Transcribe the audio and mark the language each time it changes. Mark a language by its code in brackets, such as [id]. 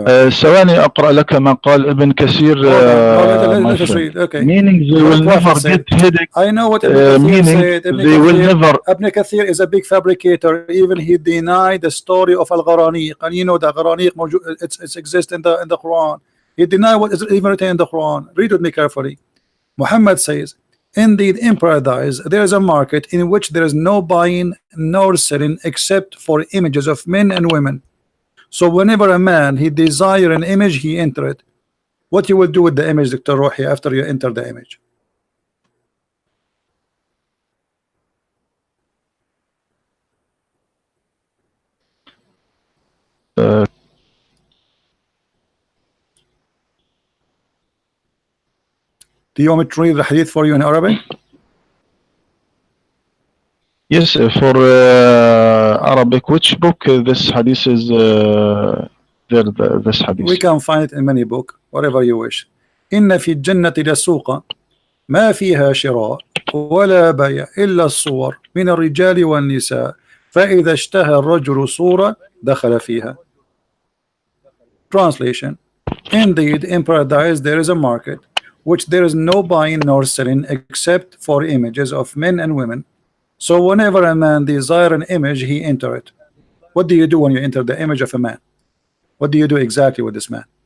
[ar] ثواني أقرأ لك ما قال ابن كثير. [en] Let us read. Okay. Meaning they will never get headache. I know what Ibn Kathir said. They will never. Ibn Kathir is a big fabricator. Even he denied the story of Al-Gharaniq, and you know the Gharaniq it's exists in the Quran. He denied what is even written in the Quran. Read with me carefully. Muhammad says, indeed in paradise there is a market in which there is no buying nor selling except for images of men and women. So whenever a man he desire an image, he enter it. What you will do with the image, Dr. Rohi, after you enter the image? Do you want me to read the hadith for you in Arabic? Yes, for Arabic. Which book this hadith is there? This hadith. We can find it in many books, whatever you wish. [ar] إن في الجنة لسوقا ما فيها شراء ولا بيع إلا الصور من الرجال والنساء فإذا اشتهى الرجل صورة دخل فيها. [en] Translation: Indeed, in paradise there is a market which there is no buying nor selling except for images of men and women. So whenever a man desire an image, he enter it. What do you do when you enter the image of a man? What do you do exactly with this man?